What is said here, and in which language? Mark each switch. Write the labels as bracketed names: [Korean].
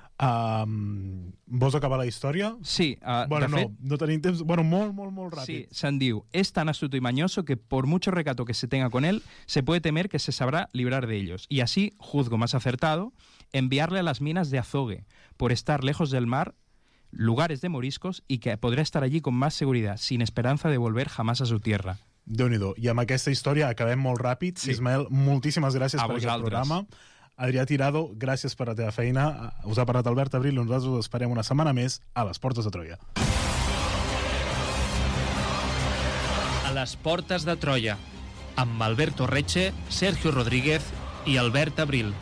[Catalan] Vols acabar la història? Sí, bueno, de no, fet... No tenim temps, bueno, molt, molt, molt ràpid. Sí, se'n diu, [Spanish] és tan astuto y mañoso que por mucho recato que se tenga con él, se puede temer que se sabrá librar de ellos. Y así, juzgo más acertado, enviarle a las minas de Azogue por estar lejos del mar, lugares de moriscos, y que podrá estar allí con más seguridad, sin esperanza de volver jamás a su tierra. [Catalan] Déu-n'hi-do. I amb aquesta història acabem molt ràpid. Sí. Ismael, moltíssimes gràcies a per vosaltres. Aquest programa. Adrià Tirado, gràcies per la teva feina. Us ha parlat Albert Abril i nosaltres us esperem una setmana més a les Portes de Troia. A les Portes de Troia, amb Alberto Reche, Sergio Rodríguez i Albert Abril.